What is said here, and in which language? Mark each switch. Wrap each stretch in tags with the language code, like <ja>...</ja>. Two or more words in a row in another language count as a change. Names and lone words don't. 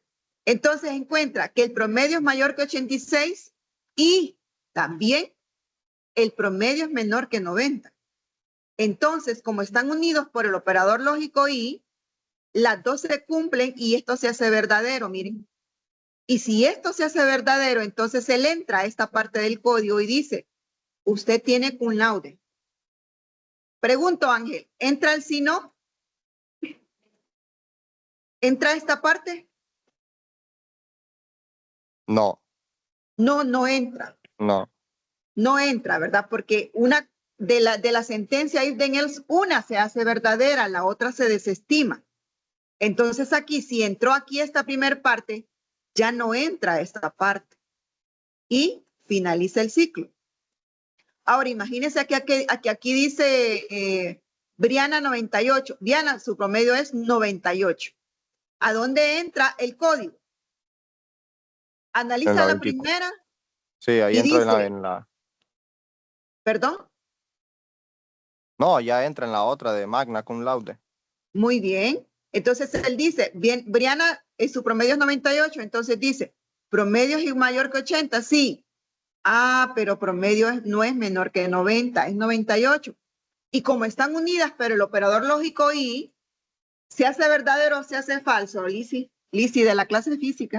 <es>Entonces encuentra que el promedio es mayor que 86 y también el promedio es menor que 90. Entonces, como están unidos por el operador lógico y, las dos se cumplen y esto se hace verdadero, miren. Y si esto se hace verdadero, entonces él entra a esta parte del código y dice, usted tiene</es> <la>cum laude.</la> <es>Pregunto, Ángel, ¿entra el sí no? ¿Entra esta parte? No, No, no entra. no. No entra, ¿verdad? Porque una de la sentencia</es> <en>if then else,</en> <es>una se hace verdadera, la otra se desestima. Entonces aquí, si entró aquí esta primera parte, ya no entra esta parte. Y finaliza el ciclo. Ahora, imagínense aquí dice Briana 98. Briana, su promedio es 98. ¿A dónde entra el código? En Analiza la la 24. primera Sí, ahí y entro dice, en la... ¿perdón? No, ya entra en la otra de</es> <la>magna cum laude.</la> <es>Muy bien. Entonces él dice, bien, Briana, su promedio es 98. Entonces dice, promedio es mayor que 80, sí. Ah, pero promedio no es menor que 90, es 98. Y como están unidas, pero el operador lógico y se hace verdadero o se hace falso, Lisi de la clase de física.</es>